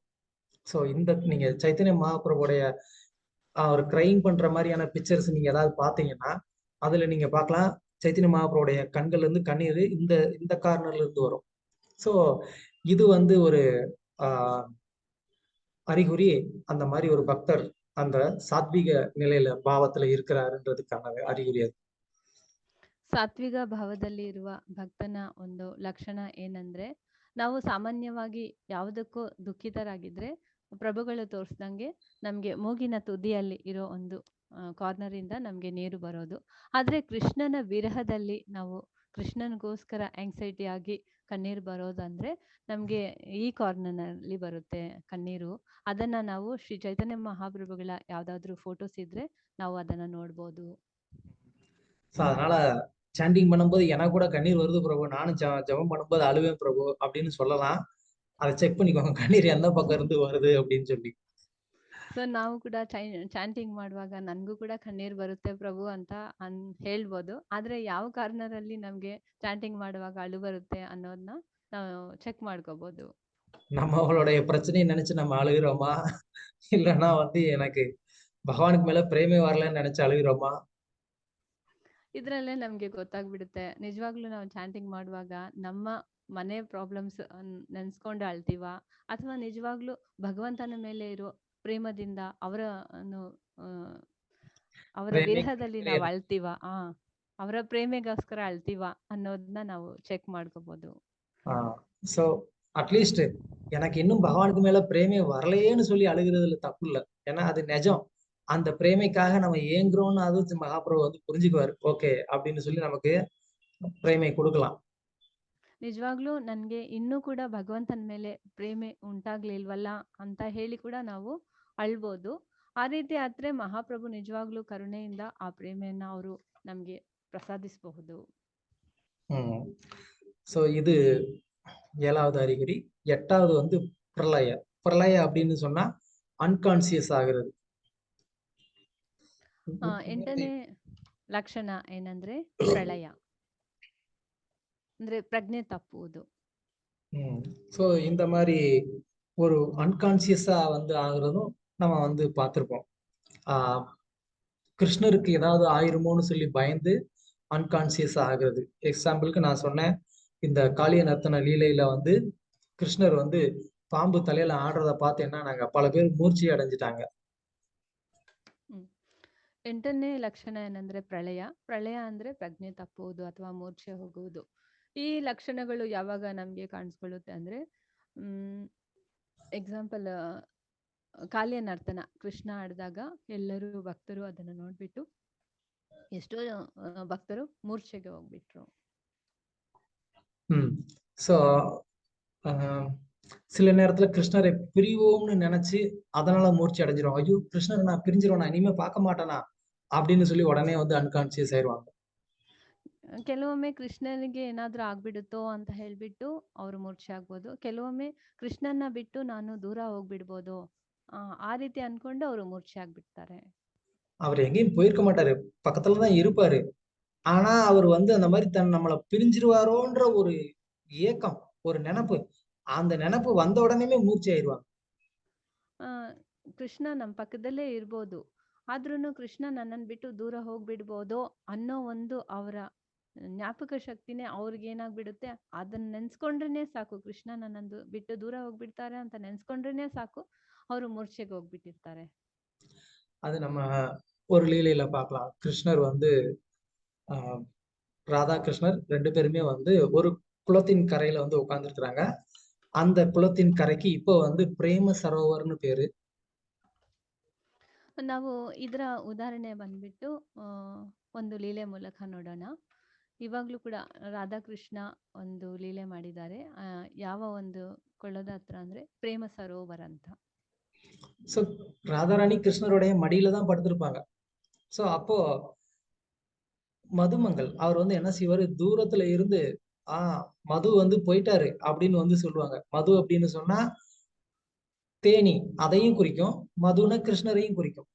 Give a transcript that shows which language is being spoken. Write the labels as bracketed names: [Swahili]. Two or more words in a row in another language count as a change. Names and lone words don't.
[Tamil] சோ இந்த நீங்க சைத்தன்ய மகாபிரபுடைய ஒரு கிரைம் பண்ற மாதிரியான பிக்சர்ஸ் நீங்க ஏதாவது பாத்தீங்கன்னா அதுல நீங்க பார்க்கலாம், சைத்தன்ய மகாபிரபுடைய கண்கள்ல இருந்து கண்ணீர் இந்த கார்னர்ல இருந்து வரும். சோ இது வந்து ஒரு அறிகுறி அந்த மாதிரி ஒரு பக்தர் அந்த ಸಾತ್ವಿಕ நிலையில ಭಾವத்துல இருக்கிறாருன்றதுக்கான அறிகுறಿ ಅದು. [Kannada] ಸಾತ್ವಿಕ ಭಾವದಲ್ಲಿ ಇರುವ ಭಕ್ತನ ಒಂದು ಲಕ್ಷಣ ಏನಂದ್ರೆ, ನಾವು ಸಾಮಾನ್ಯವಾಗಿ ಯಾವುದಕ್ಕೂ ದುಃಖಿತರಾಗಿದ್ರೆ ಪ್ರಭುಗಳು ತೋರಿಸ್ದಂಗೆ ನಮ್ಗೆ ಮೂಗಿನ ತುದಿಯಲ್ಲಿ ಇರೋ ಒಂದು ಕಾರ್ನರ್ ಇಂದ ನಮ್ಗೆ ನೀರು ಬರೋದು. ಆದ್ರೆ ಕೃಷ್ಣನ ವಿರಹದಲ್ಲಿ ನಾವು ಕೃಷ್ಣನಿಗೋಸ್ಕರ ಆಂಗ್ಸೈಟಿ ಆಗಿ ಕಣ್ಣೀರು ಬರೋದಂದ್ರೆ ನಮ್ಗೆ ಈ ಕಾರ್ನರ್ನಲ್ಲಿ ಬರುತ್ತೆ ಕಣ್ಣೀರು. ಅದನ್ನ ನಾವು ಶ್ರೀ ಚೈತನ್ಯ ಮಹಾಪ್ರಭುಗಳ ಯಾವ್ದಾದ್ರು ಫೋಟೋಸ್ ಇದ್ರೆ ನಾವು ಅದನ್ನ ನೋಡ್ಬೋದು. [Tamil] அதனால சாண்டிங் பண்ணும்போது எனக்கு கூட கண்ணீர் வருது பிரபு, நானும் ஜபம் பண்ணும்போது அழுவேன் பிரபு அப்படின்னு சொல்லலாம். அதை செக் பண்ணிக்கோங்க, கண்ணீர் எந்த பக்கம் இருந்து வருது அப்படின்னு சொல்லி. [Kannada] ಸೊ ನಾವು ಕೂಡ ಚಾಂಟಿಂಗ್ ಮಾಡುವಾಗ ನನ್ಗೂ ಕೂಡ ಕಣ್ಣೀರ್ ಬರುತ್ತೆ ಪ್ರಭು ಅಂತ ಹೇಳ್ಬೋದು. ಆದ್ರೆ ಯಾವ ಕಾರ್ನರ್ ಅಲ್ಲಿ ನಮ್ಗೆ ಚಾಂಟಿಂಗ್ ಮಾಡುವಾಗ ಅಳು ಬರುತ್ತೆ ಅನ್ನೋದನ್ನ ನಾವು ಚೆಕ್ ಮಾಡ್ಕೋಬಹುದು. [Tamil] நம்மளுடைய பிரச்சனையை நினைச்சு நம்ம அழுகிறோமா, இல்லைன்னா வந்து எனக்கு பகவானுக்கு மேல பிரேமே வரலன்னு நினைச்சு அழுகிறோமா? [Kannada] ಇದ್ರಲ್ಲೇ ನಮ್ಗೆ ಗೊತ್ತಾಗ್ಬಿಡುತ್ತೆ ನಿಜವಾಗ್ಲೂ ನಾವು ಚಾಂಟಿಂಗ್ ಮಾಡುವಾಗ ನಮ್ಮ ಮನೆ ಪ್ರಾಬ್ಲಮ್ಸ್ ನೆನ್ಸ್ಕೊಂಡು ಅಳ್ತೀವ, ಅಥವಾ ನಿಜವಾಗ್ಲೂ ಭಗವಂತನ ಮೇಲೆ ಇರೋ ಪ್ರೇಮದಿಂದ ಅವರ ವಿರಹದಲ್ಲಿ ನಾವು ಅಳ್ತೀವ, ಅವರ ಪ್ರೇಮೆಗೋಸ್ಕರ ಅಳ್ತೀವ ಅನ್ನೋದನ್ನ ನಾವು ಚೆಕ್ ಮಾಡ್ಕೋಬಹುದು. [Tamil] சோ அட்லீஸ்ட் எனக்கு இன்னும் பகவானுக்கு மேல பிரேமே வரலையேன்னு சொல்லி அழுகிறதுல தப்பு இல்லை. ஏன்னா அது நிஜம். அந்த பிரேமைக்காக நம்ம ஏங்குறோம்னு அது மகாபிரபு வந்து புரிஞ்சுக்குவாரு. ஓகே அப்படின்னு சொல்லி நமக்கு பிரேமை கொடுக்கலாம். [Kannada] ನಿಜವಾಗ್ಲೂ ನನ್ಗೆ ಇನ್ನೂ ಕೂಡ ಭಗವಂತನ ಮೇಲೆ ಪ್ರೇಮೆ ಉಂಟಾಗ್ಲಿಲ್ವಲ್ಲ ಅಂತ ಹೇಳಿ ಕೂಡ ನಾವು ಅಳ್ಬೋದು. ಆ ರೀತಿ ಆದ್ರೆ ಮಹಾಪ್ರಭು ನಿಜವಾಗ್ಲೂ ಕರುಣೆಯಿಂದ ಆ ಪ್ರೇಮೆಯನ್ನ ಅವರು ನಮ್ಗೆ ಪ್ರಸಾದಿಸಬಹುದು. [Tamil] சோ இது 7வது அறிகுறி. 8வது வந்து பிரளய. பிரளய அப்படின்னு சொன்னா [Kannada] ಅನ್ಕಾನ್ಸಿಯಸ್ ಆಗಿರೋದು. 8ನೇ ಲಕ್ಷಣ ಏನಂದ್ರೆ ಪ್ರಳಯ. ಅಂದ್ರೆ ಪ್ರಜ್ಞೆ ತಪ್ಪುವುದು. [Tamil] ஸோ இந்த மாதிரி ஒரு அன்கான்சியஸா வந்து ஆகுறதும் நம்ம வந்து பார்த்துருப்போம். கிருஷ்ணருக்கு ஏதாவது ஆயிருமோன்னு சொல்லி பயந்து அன்கான்சியஸா ஆகுறது. எக்ஸாம்பிளுக்கு நான் சொன்னேன், இந்த காளிய நர்த்தன லீலையில வந்து கிருஷ்ணர் வந்து பாம்பு தலையில ஆடுறத பார்த்து என்ன நாங்க பல பேர் மூர்ச்சி அடைஞ்சிட்டாங்க. [Kannada] 8ನೇ ಲಕ್ಷಣ ಏನಂದ್ರೆ ಪ್ರಳಯ. ಪ್ರಳಯ ಅಂದ್ರೆ ಪ್ರಜ್ಞೆ ತಪ್ಪುವುದು ಅಥವಾ ಮೂರ್ಛೆ ಹೋಗುವುದು. ಈ ಲಕ್ಷಣಗಳು ಯಾವಾಗ ನಮ್ಗೆ ಕಾಣಿಸ್ಕೊಳ್ಳುತ್ತೆ ಅಂದ್ರೆ ಎಕ್ಸಾಂಪಲ್ ಕಾಳಿಯ ನರ್ತನ ಕೃಷ್ಣ ಆಡಿದಾಗ ಎಲ್ಲರೂ ಭಕ್ತರು ಅದನ್ನು ನೋಡ್ಬಿಟ್ಟು ಎಷ್ಟೋ ಭಕ್ತರು ಮೂರ್ಛೆಗೆ ಹೋಗ್ಬಿಟ್ರು. [Tamil] ஸோ சில நேரத்துல கிருஷ்ணரை பிரிவோம்னு நினைச்சு அதனால மூர்ச்சி அடைஞ்சிரும். ஐயோ கிருஷ்ணரை நான் பிரிஞ்சிருவேனா, இனிமே பார்க்க மாட்டேனா அப்படின்னு சொல்லி உடனே வந்து அன்கான்சியஸ் ஆயிடுவாங்க. [Kannada] ಕೆಲವೊಮ್ಮೆ ಕೃಷ್ಣನಿಗೆ ಏನಾದ್ರೂ ಆಗ್ಬಿಡುತ್ತೋ ಅಂತ ಹೇಳ್ಬಿಟ್ಟು ಅವ್ರು ಮೂರ್ಛೆ ಆಗ್ಬೋದು. ಕೆಲವೊಮ್ಮೆ ಕೃಷ್ಣನ್ನ ಬಿಟ್ಟು ನಾನು ದೂರ ಹೋಗ್ಬಿಡ್ಬೋದು ಆ ರೀತಿ ಅನ್ಕೊಂಡು ಅವರು ಮೂರ್ಛೆ ಆಗ್ಬಿಡ್ತಾರೆ. [Tamil] அவர் எங்கேயும் போயிருக்க மாட்டாரு, பக்கத்துலதான் இருப்பாரு. ஆனா அவர் வந்து அந்த மாதிரி நம்மளை பிரிஞ்சிருவாரோன்ற ஒரு ஏக்கம், ஒரு நினைப்பு, அந்த நினைப்பு வந்த உடனே மூர்ச்சி ஆயிடுவாங்க. [Kannada] ಕೃಷ್ಣ ನಮ್ಮ ಪಕ್ಕದಲ್ಲೇ ಇರ್ಬೋದು, ಆದ್ರೂ ಕೃಷ್ಣ ನನ್ನನ್ನು ಬಿಟ್ಟು ದೂರ ಹೋಗ್ಬಿಡ್ಬೋದೋ ಅನ್ನೋ ಒಂದು ಅವರ ಜ್ಞಾಪಕ ಶಕ್ತಿನೇ ಅವ್ರಿಗೆ ಏನಾಗ್ಬಿಡುತ್ತೆ, ಅದನ್ನ ನೆನ್ಸ್ಕೊಂಡ್ರೇನೆ ಸಾಕು, ಕೃಷ್ಣ ನನ್ನನ್ನು ಬಿಟ್ಟು ದೂರ ಹೋಗ್ಬಿಡ್ತಾರೆ ಅಂತ ನೆನ್ಸ್ಕೊಂಡ್ರೇನೆ ಸಾಕು, ಅವರು ಮೂರ್ಛೆಗೆ ಹೋಗ್ಬಿಟ್ಟಿರ್ತಾರೆ. [Tamil] அது நம்ம ஒரு லீலையில பார்க்கலாம். கிருஷ்ணர் வந்து ராதா கிருஷ்ணர் 2 பேருமே வந்து ஒரு குளத்தின் கரையில வந்து உட்கார்ந்துருக்கிறாங்க. அந்த குளத்தின் கரைக்கு இப்போ வந்து பிரேம சரோவர்னு பேரு. [Kannada] ನಾವು ಇದರ ಉದಾಹರಣೆ ಬಂದ್ಬಿಟ್ಟು ಒಂದು ಲೀಲೆ ಮೂಲಕ ನೋಡೋಣ. ಇವಾಗ್ಲೂ ಕೂಡ ರಾಧಾಕೃಷ್ಣ ಒಂದು ಲೀಲೆ ಮಾಡಿದ್ದಾರೆ. ಯಾವ ಒಂದು ಕೊಳ್ಳದ ಹತ್ರ ಅಂದ್ರೆ ಪ್ರೇಮ ಸರೋವರ ಅಂತ. [Tamil] சோ ராதாராணி கிருஷ்ணருடைய மடியில தான் படுத்திருப்பாங்க. சோ அப்போ மதுமங்கள் அவர் வந்து என்ன செய்வாரு, தூரத்துல இருந்து மது வந்து போயிட்டாரு அப்படின்னு வந்து சொல்லுவாங்க. மது அப்படின்னு சொன்னா தேனி, அதையும் குறிக்கும், மதுன கிருஷ்ணரையும் குறிக்கும்.